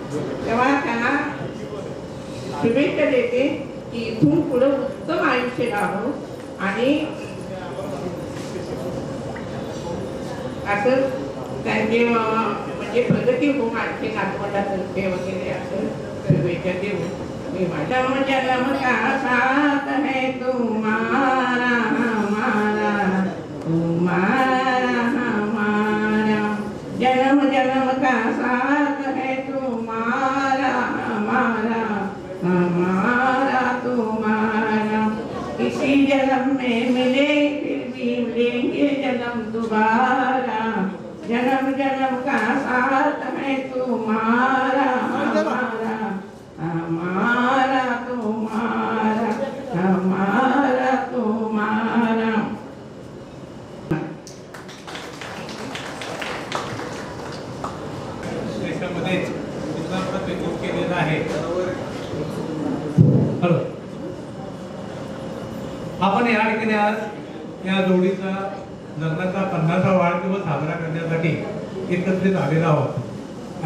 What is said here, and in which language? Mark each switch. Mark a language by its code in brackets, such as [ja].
[mr] तेव्हा त्यांना शुभेच्छा देते की इथून पुढं उत्तम आयुष्य लाभो आणि असं त्यांचे म्हणजे प्रगती हो आणखी नागपटातर्फे वगैरे असं शुभेच्छा देऊ. [hi] जन्म जन्म का साथ है तुम्हारा हमारा, तुम्हारा हमारा, जन्म जन्म का साथ है तुम्हारा हमारा, हमारा तुम्हारा, इसी जन्म में मिले फिर भी मिलेंगे जन्म दोबारा, जन्म जन्म का साथ है तुम्हारा हमारा, हमारा तुम्हारा, हमारा तुम्हारा. [mr] देशामध्ये इस्लामचा विरोध केलेला आहे. हॅलो, आपण या ठिकाणी आज या जोडीचा लग्नाचा 50वा वाढदिवस साजरा करण्यासाठी एकत्रित आलेलो आहोत.